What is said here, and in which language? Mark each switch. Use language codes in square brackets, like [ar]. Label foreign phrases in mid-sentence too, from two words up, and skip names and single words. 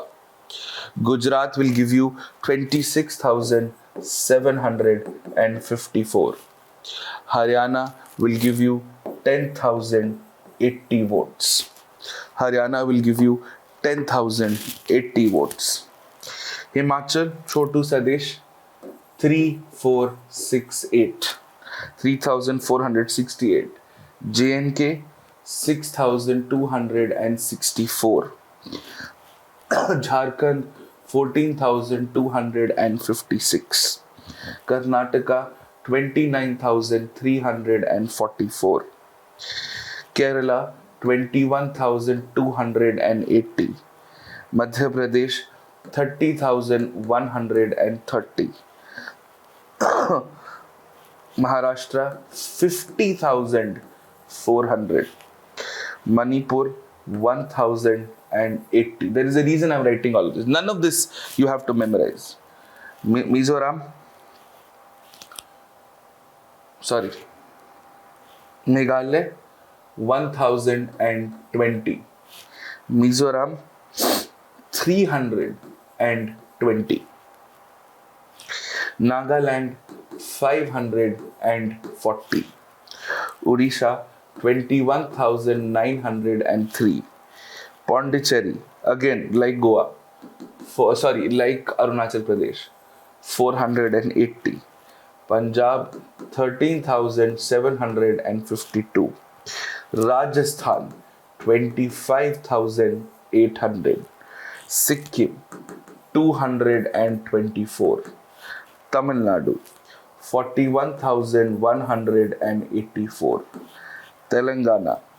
[en] Gujarat will give you 26,754. Haryana will give you 10,080 votes. Haryana will give you 10,080 votes. Himachal, छोटू सदेश, 3,468. JNK, 6,264. Jharkhand, 14,256. Karnataka, 29,344. Kerala, 21,280. Madhya Pradesh, 30,130. Maharashtra, 50,400. Manipur, 1,080. There is a reason I'm writing all of this. None of this you have to memorize. Mizoram, Meghalaya, 1,020. Mizoram, 320. Nagaland, 540. Odisha, 21,903. Pondicherry, again like Goa, like Arunachal Pradesh, 480. Punjab 13,752, Rajasthan 25,800, Sikkim 224, Tamil Nadu 41,184, Telangana